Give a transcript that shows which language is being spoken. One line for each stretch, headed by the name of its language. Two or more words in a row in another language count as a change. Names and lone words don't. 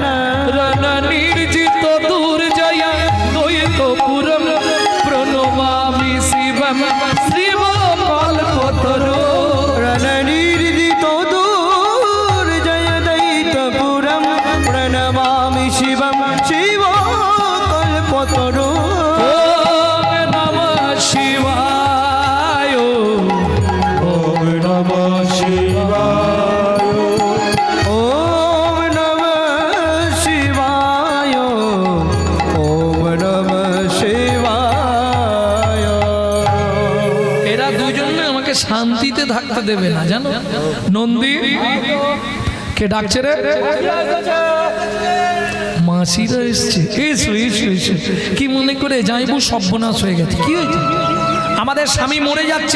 Sanskrit: রণ নির্জিত দুর্জয়া দ্বৈতপুরম প্রণমামি শিবম শিব কল্পতরু। রণ নির্জিত দুর্জয় দৈতপুরম প্রণমামি শিবম শিব কল্পতরু। ওম নমঃ শিবায়, ওম নমঃ শিবায়, ওম নমঃ শিবায়, ওম নমঃ শিবায়।
Bangla: এরা দুজনে আমাকে শান্তিতে থাকতে দেবে না, জানো? নন্দী কে ডাকছে রে? মাসিরা এসছে। এসো এসো এসো। কি মনে করে যাইবো? সর্বনাশ হয়ে গেছে। কি হয়েছে? আমাদের স্বামী মরে যাচ্ছে।